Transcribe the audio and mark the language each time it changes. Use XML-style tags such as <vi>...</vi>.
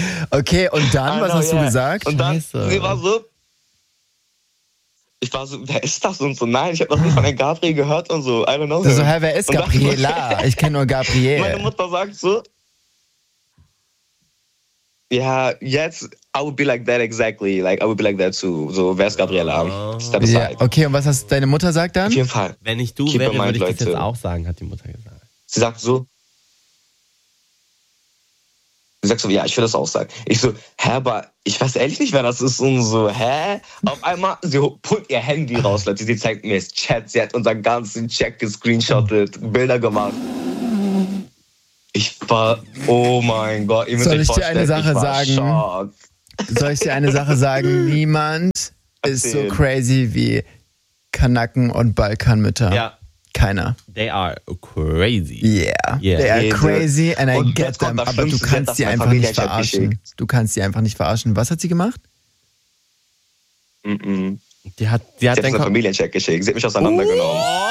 <de>Okay, und dann, was hast du gesagt? Und dann, sie war so, ich war so, wer ist das? Und so, nein, ich habe noch nie von der Gabriel gehört und so,</de> <en>I don't know.</en> <de>So, hä, wer ist Gabriela? Ich kenne nur Gabriel. Meine Mutter sagt so, ja, jetzt,</de> <en>I would be like that exactly, like, I would be like that too.</en> <de>So, wer ist Gabriela?</de> <en>Step aside.</en> <de>Okay, und was hast deine Mutter sagt dann? Auf jeden Fall. Wenn ich du wäre, würde ich das jetzt auch sagen, hat die Mutter gesagt. Sie sagt so, du sagst so, ja, ich will das auch sagen. Ich so, hä, aber ich weiß ehrlich nicht, wer das ist. Und so, hä? Auf einmal, sie pullt ihr Handy raus, Leute. Sie zeigt mir das Chat. Sie hat unseren ganzen Chat gescreenshottet, Bilder gemacht. Ich war, oh mein Gott. Ich soll ich dir eine Sache sagen? Soll ich dir eine Sache sagen? Niemand ist so crazy wie Kanaken und Balkanmütter. Ja. Keiner.</de> <en>They are crazy. Yeah. They are crazy and I get them.</en> <de>Aber du kannst sie einfach nicht verarschen. Du kannst sie einfach nicht verarschen. Was hat sie gemacht? Mm-mm. Die hat sie hat einen Familiencheck geschickt. Sie hat mich auseinandergenommen.</de>